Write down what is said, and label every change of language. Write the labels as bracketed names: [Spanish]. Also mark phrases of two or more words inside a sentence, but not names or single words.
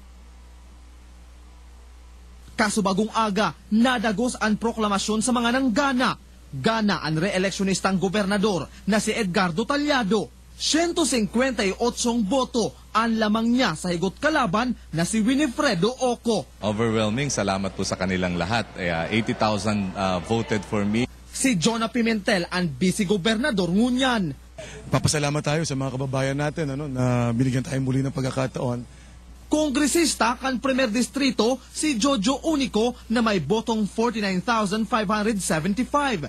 [Bikol] Kasubagong aga, nadagos ang proklamasyon sa mga nanggana. Gana ang re-electionistang gobernador na si Edgardo Tallado. 158 boto ang lamang niya sa higot kalaban na si Winifredo Oco. [Filipino] Overwhelming, salamat po sa kanilang lahat. 80,000 [English] voted for me. [Bikol] Si Jonah Pimentel ang vice-gobernador ngunyan. [Filipino] Papasalamat tayo sa mga kababayan natin na binigyan tayo muli ng pagkakataon. [Bikol] Kongresista kan Primer Distrito si Jojo Unico na may botong 49,575.